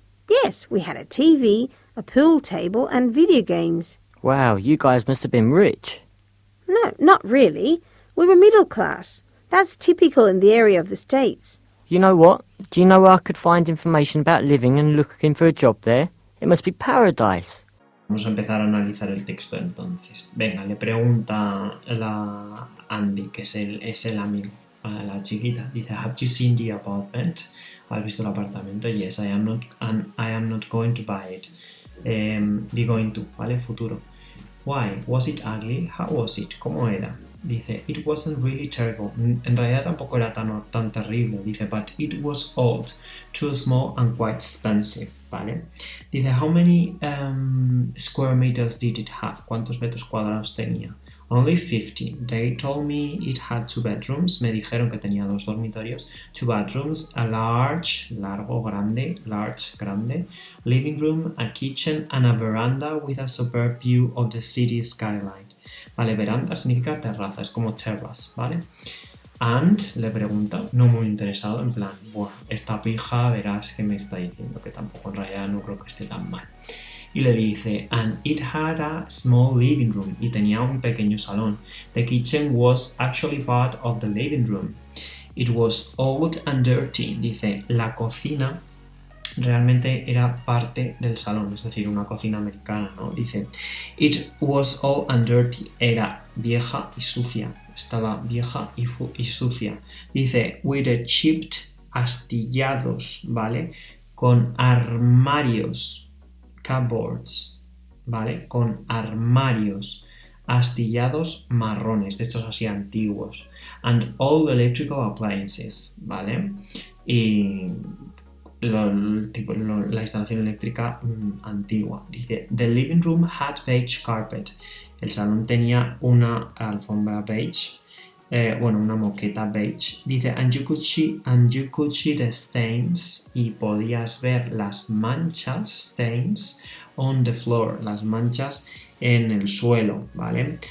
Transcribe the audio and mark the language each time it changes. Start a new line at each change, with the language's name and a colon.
English: Yes, we had a TV, a pool table and video games. Wow, you guys must have been rich. No, not really. We were middle class. That's typical in the area of the States. You know what? Do you know where I could find information about living and looking for a job there? It must be paradise.
Spanish: Vamos a empezar a analizar el texto entonces. Venga, le pregunta la Andy, que es el amigo, a la chiquita.
English: Dice, have you seen the apartment?
Spanish: ¿Has visto el apartamento?
English: Yes, I am not going to buy it. Be going to, ¿vale? Futuro. Why? Was it ugly? How was it?
Spanish: ¿Cómo era?
English: Dice, it wasn't really terrible.
Spanish: En realidad tampoco era tan terrible.
English: Dice, but it was old, too small and quite expensive. ¿Vale? Dice, how many square meters did it have?
Spanish: ¿Cuántos metros cuadrados tenía?
English: Only 50. They told me it had 2 bedrooms.
Spanish: Me dijeron que tenía 2 dormitorios.
English: 2 bedrooms, a large,
Spanish: largo, grande,
English: large, grande, living room, a kitchen and a veranda with a superb view of the city skyline.
Spanish: Vale, veranda significa terraza, es como terrace, ¿vale? And le pregunta, no muy interesado, en plan, bueno, esta pija verás que me está diciendo, que tampoco en realidad no creo que esté tan mal. Y le dice,
English: and it had a small living room,
Spanish: y tenía un pequeño salón.
English: The kitchen was actually part of the living room. It was old and dirty.
Spanish: Dice, la cocina realmente era parte del salón, es decir, una cocina americana, ¿no?
English: Dice, it was old and dirty.
Spanish: Era vieja y sucia. Estaba vieja y sucia.
English: Dice, with a chipped,
Spanish: astillados,
English: ¿vale?
Spanish: Con armarios, cupboards, ¿vale? Con armarios astillados marrones, de estos así antiguos.
English: And all electrical appliances,
Spanish: ¿vale? Y la instalación eléctrica antigua.
English: Dice, the living room had beige carpet.
Spanish: El salón tenía una alfombra beige, una moqueta beige. Dice,
English: and you could see the stains,
Spanish: y podías ver las manchas, stains,
English: on the floor,
Spanish: las manchas en el suelo, ¿vale?